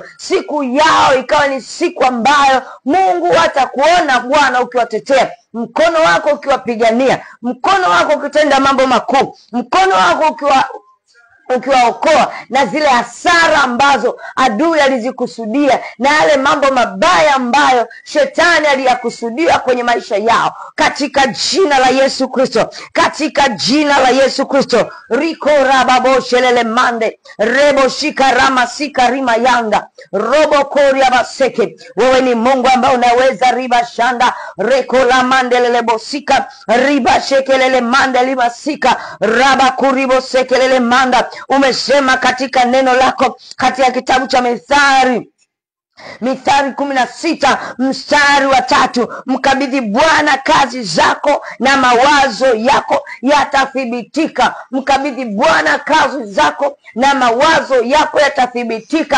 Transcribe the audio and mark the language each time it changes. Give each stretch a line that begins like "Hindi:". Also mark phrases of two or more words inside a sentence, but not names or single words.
Swahili: Siku yao ikawa ni siku ambayo Mungu atakuona Bwana ukiwatetea, mkono wako ukiwapigania, mkono wako ukitenda mambo makuu, mkono wako ukiwaokoa na zile hasara ambazo adui alizikusudia, na yale mambo mabaya ambayo shetani aliyakusudia kwenye maisha yao, katika jina la Yesu Kristo, katika jina la Yesu Kristo. Riko rababo shelele mande rebo shikarama sikarima yanda robo koria baseke. Wewe ni Mungu ambaye unaweza riba shanda reko la mande lele bosika riba shekelele mande lima sika raba kuribo sekelele manda. Umesema katika neno lako katika kitabu cha Mithali 16 mstari wa 3, mkabidhi Bwana kazi zako na mawazo yako yatathibitika. Mkabidhi Bwana kazi zako na mawazo yako yatathibitika.